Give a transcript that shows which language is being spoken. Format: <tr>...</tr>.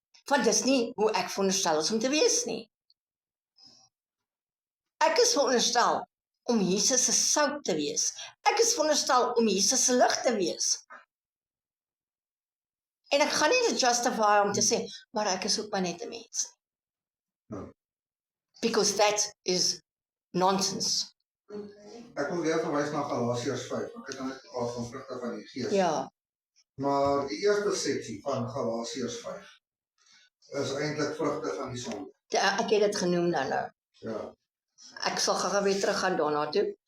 <af>Want dis nie hoe ek veronderstel is om te wees nie. Ek is veronderstel om Jesus se sout te wees. Ek is veronderstel om Jesus se lig te wees. En ek gaan nie dit justify om te sê, maar ek is ook maar net 'n mens.</af> <en>No. Because that is nonsense.</en> <af>Ek wil weer verwys na Galasiërs 5. Ek het nou net gepraat van vrugte van die Gees. Ja, Maar die eerste seksie van Galasiërs 5 is eintlik vrugte van die sonde. ek het dit genoem nou. Ja. Ek sal gou weer terug gaan daarna toe.</af>